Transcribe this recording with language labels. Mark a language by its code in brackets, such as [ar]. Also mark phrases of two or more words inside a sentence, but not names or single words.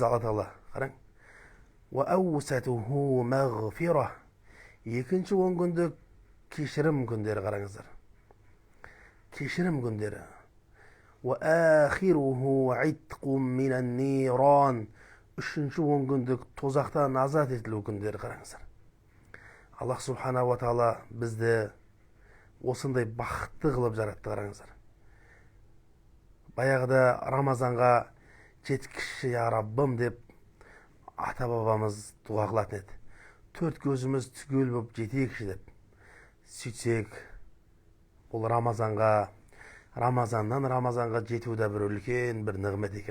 [kk] Алла Тағала. Қараң. [ar] وأوسطه مغفرة. [kk] Екінші 10 күндік кешірім күндері. Қараңыздар. Кешірім күндері. [ar] وآخره عتق من النار. [kk] Үшінші 10 күндік тозақтан азат етілу күндері. Қараңыздар. Аллах субханаху ва тағала бізді осындай бақытты қылып жаратты. Қараңыздар. Баяғыда Рамазанға жеткізші я Раббым деп ата бабамыз дуа қылатын еді. 4 көзіміз түгел болып жетейікші деп. Сөйтсек, бұл Рамазаннан Рамазанға жету да бір үлкен бір нығмет екен.